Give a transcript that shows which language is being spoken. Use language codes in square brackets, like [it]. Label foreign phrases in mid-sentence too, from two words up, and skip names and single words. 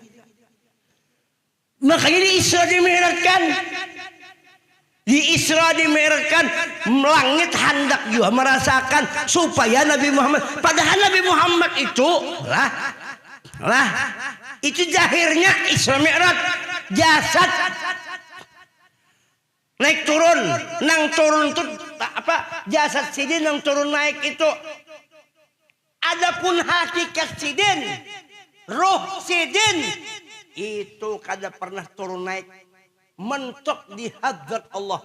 [bjn] Makanya di Isra dimerahkan. Di Isra dimerahkan, langit hendak juga merasakan supaya Nabi Muhammad, padahal Nabi Muhammad itu itu zahirnya Isra Mi'raj, jasad naik turun, nang turun itu apa? Jasad sidin nang turun naik itu. Adapun hakikat sidin, roh sidin itu kada pernah turun naik, mentok di hadrat Allah.